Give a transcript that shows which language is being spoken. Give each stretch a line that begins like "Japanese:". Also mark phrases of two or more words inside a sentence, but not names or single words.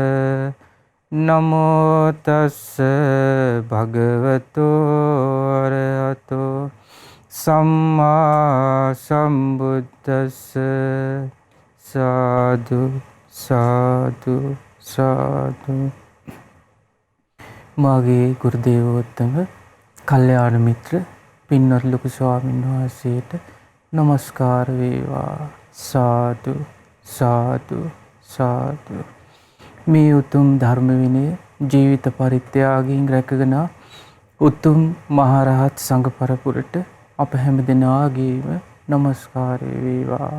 Pali: නමෝ තස්ස භගවතෝ අරහතෝ සම්මා සම්බුද්දස්ස සාදු සාදු සාදු.
Sinhala: මාගේ ගුරු දේවෝත්තම කල්යාණ මිත්‍ර පින්වත් ලොකු ස්වාමීන් වහන්සේට নমස්කාර වේවා.
Pali: සාදු සාදු සාදු.
Sinhala: මේ උතුම් ධර්ම විනය ජීවිත පරිත්‍යාගයෙන් රැකගෙන උතුම් මහරහත් සංඝ පරපුරට අප හැම දෙනාගේම নমස්කාරය වේවා.